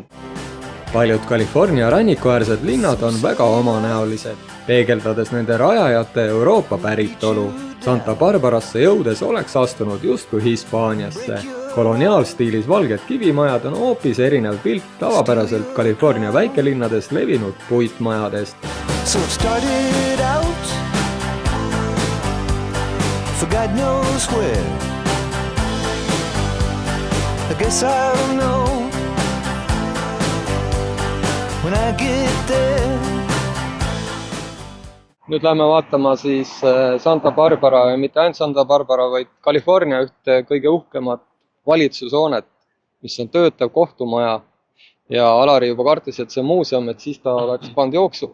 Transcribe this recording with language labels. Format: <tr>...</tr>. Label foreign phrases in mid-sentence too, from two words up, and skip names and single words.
<et>Paljud California rannikuäärsed linnad on väga omanäolised, peegeldades nende rajajate Euroopa päritolu. Santa Barbarasse jõudes oleks astunud justkui Hispaaniasse. Koloniaalstiilis valged kivimajad on hoopis erinev pilt tavapäraselt California väikelinnades levinud puitmajadest.</et> <en>So it started out for God knows where. I guess I'll know when I get there.</en> <et>Nüüd lähme vaatama siis Santa Barbara ja mitte ainult Santa Barbara, vaid California ühte kõige uhkemat valitsushoonet, mis on töötav kohtumaja. Ja Alari juba kartis, et see muuseum, et siis ta oleks pannud jooksu.</et>